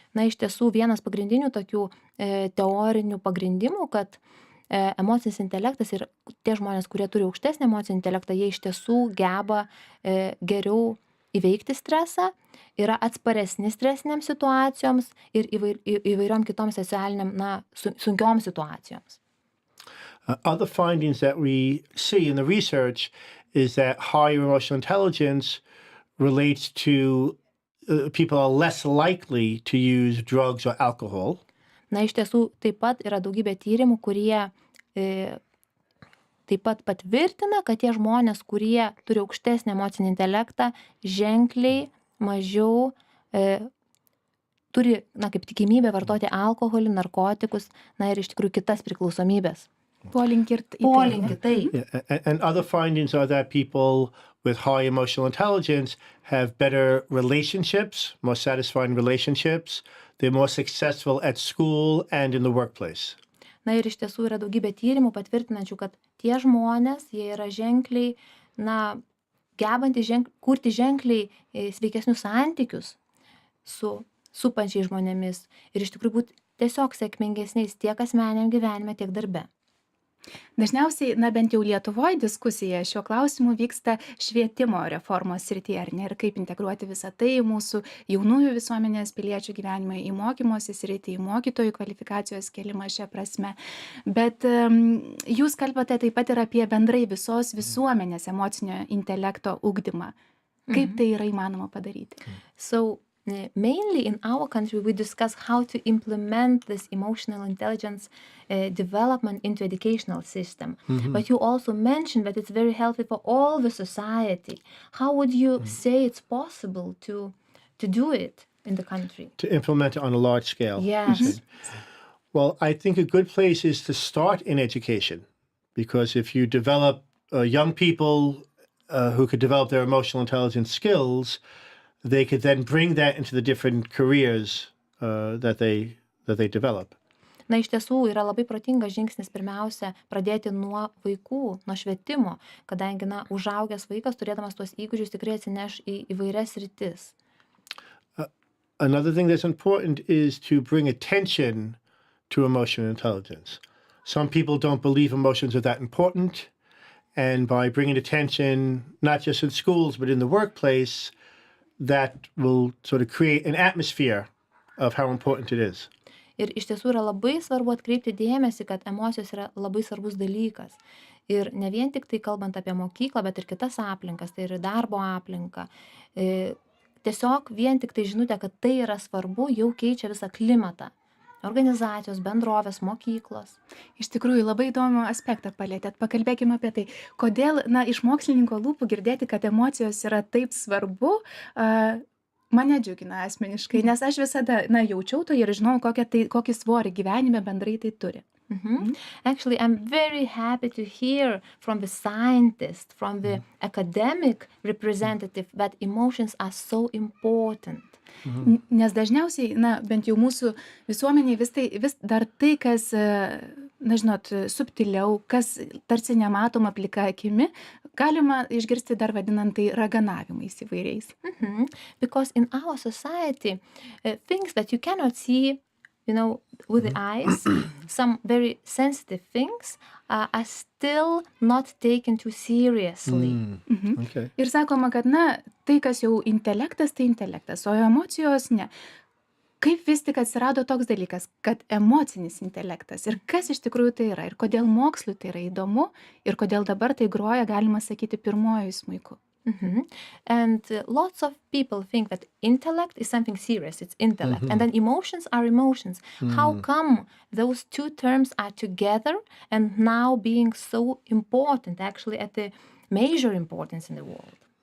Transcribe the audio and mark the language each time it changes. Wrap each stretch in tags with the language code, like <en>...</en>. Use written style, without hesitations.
<lt>Na, iš tiesų vienas pagrindinių tokių teorinių pagrindimų, kad emocinis intelektas ir tie žmonės, kurie turi aukštesnį emocinį intelektą, jie iš tiesų geba geriau įveikti stresą, yra atsparesni stresinėms situacijoms ir įvairiom kitom socialiniam, na, sunkiom situacijoms.</lt> <en>Other findings that we see in the research is that higher emotional intelligence relates to people are less likely to use drugs or alcohol.</en> <lt>Na, iš tiesų taip pat yra daugybė tyrimų, kurie taip pat patvirtina, kad tie žmonės, kurie turi aukštesnį emocinį intelektą, ženkliai mažiau turi, na, kaip tikimybė vartoti alkoholį, narkotikus, na ir iš tikrųjų kitas priklausomybės. Polinkį, tai.</lt> <en>Yeah, and other findings are that people with high emotional intelligence have better relationships, more satisfying relationships. They're more successful at school and in the workplace.</en> <lt>Na ir iš tiesų yra daugybė tyrimų patvirtinančių, kad tie žmonės, jie yra ženkliai, na, gebantys kurti ženkliai sveikesnius santykius su supančiais žmonėmis ir iš tikrųjų būti tiesiog sėkmingesniais tiek asmeniniam gyvenime, tiek darbe. Dažniausiai, na, bent jau Lietuvoje diskusija šiuo klausimu vyksta švietimo reformos srityje, ar ne, ir kaip integruoti visą tai mūsų jaunųjų visuomenės piliečių gyvenimą į mokymosi sritį, į mokytojų kvalifikacijos kėlimą šią prasme. Bet jūs kalbate taip pat ir apie bendrai visos visuomenės emocinio intelekto ugdymą. Kaip tai yra įmanoma padaryti?</lt> <en>So, mainly in our country, we discuss how to implement this emotional intelligence development into educational system. But you also mentioned that it's very healthy for all the society. How would you say it's possible to do it in the country? To implement it on a large scale. Yes. Well, I think a good place is to start in education, because if you develop young people who could develop their emotional intelligence skills, they could then bring that into the different careers that they develop.</en> <lt>Na, iš tiesų yra labai protingas žingsnis pirmiausia pradėti nuo vaikų, nuo švietimo, kadangi, na, užaugęs vaikas, turėdamas tuos įgūdžius, tikrai atsineš į įvairias sritis.</lt> <en>Another thing that's important is to bring attention to emotional intelligence. Some people don't believe emotions are that important, and by bringing attention, not just in schools, but in the workplace, that will sort of create an atmosphere of how important it is.</en> <lt>Ir iš tiesų yra labai svarbu atkreipti dėmesį, kad emocijos yra labai svarbus dalykas. Ir ne vien tik tai kalbant apie mokyklą, bet ir kitas aplinkas, tai ir darbo aplinką. Tiesiog vien tik tai žinutė, kad tai yra svarbu, jau keičia visą klimatą. Organizacijos, bendrovės, mokyklos. Iš tikrųjų, labai įdomų aspektą palėtėt. Pakalbėkime apie tai. Kodėl, na, iš mokslininko lūpų girdėti, kad emocijos yra taip svarbu, mane džiugina asmeniškai, nes aš visada, na, jaučiau to ir žinau, kokį svorį gyvenime bendrai tai turi.</lt> <en>Actually, I'm very happy to hear from the scientist, from the academic representative that emotions are so important.</en> <lt>Nes dažniausiai, na, bent jau mūsų visuomeniai vis dar tai, kas, na, žinot, subtiliau, kas tarsi nematoma plika akimi, galima išgirsti dar vadinant tai raganavimais įvairiais.</lt> <en>Because in our society, things that you cannot see, with the eyes, some very sensitive things are still not taken too seriously. Okay.</en> <lt>Ir sakoma, kad, na, tai, kas jau intelektas, tai intelektas, o emocijos ne. Kaip vis tik atsirado toks dalykas, kad emocinis intelektas ir kas iš tikrųjų tai yra ir kodėl mokslui tai yra įdomu ir kodėl dabar tai groja, galima sakyti, pirmuoju smuiku.</lt> <en>And lots of people think that intellect is something serious, it's intellect, and then emotions are emotions. How come those two terms are together and now being so important, actually at the major importance in the world?</en>